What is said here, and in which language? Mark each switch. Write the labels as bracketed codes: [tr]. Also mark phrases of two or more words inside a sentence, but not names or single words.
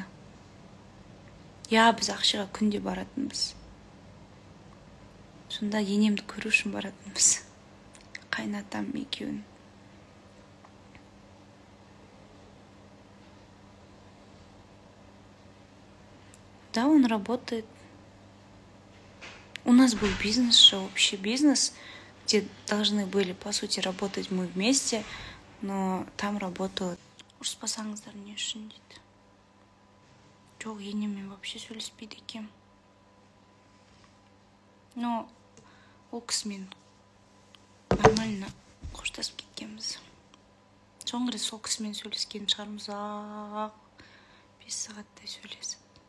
[kk] Я, біз ақшаға күнде баратынбыз. Сонда енемді көру үшін баратынбыз. Қайнатам екеуін. Да, [ru] он работает. У нас был бизнес же, общий бизнес, где должны были, по сути, работать мы вместе, но там работала. [kk] Ұрыспасаңыздар не үшін дейді. Жоқ, енемен вообще сөйлеспейді екем. Но ол кісімен нормально қоштасып кеткенбіз. Соңғы рет сол кісімен сөйлескен шығармыз, 5 сағаттай сөйлесіп.